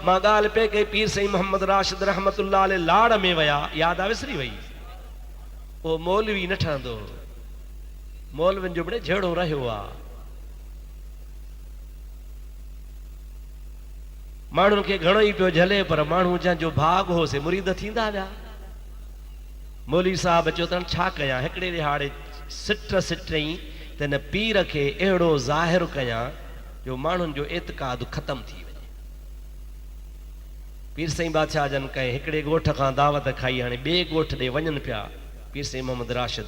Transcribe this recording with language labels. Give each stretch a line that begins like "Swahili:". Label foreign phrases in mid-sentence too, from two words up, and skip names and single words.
Sindhi: मां ॻाल्हि पे कई पीर साईं मोहम्मद राशिद रहमतुल्लाह अलैह लाड़ में विया, यादि आहे विसरी वई। उहो मौलवी न ठहंदो, मौलवियुनि जो बि जहिड़ो रहियो आहे। माण्हुनि खे घणो ई पियो झले, पर माण्हू जंहिंजो भाग हो से मुरीद थींदा विया। मौलवी साहब चयो त छा कयां, हिकिड़े ॾिहाड़े सिट ई त हिन पीर खे अहिड़ो ज़ाहिर कयां जो माण्हुनि जो एतिक़ाद ख़तम थी वञे। पीर साईं बादशाह जन कई, हिकिड़े ॻोठ खां दावत खाई, हाणे ॿिए ॻोठ ॾे वञनि पिया पीर साईं मोहम्मद राशिद।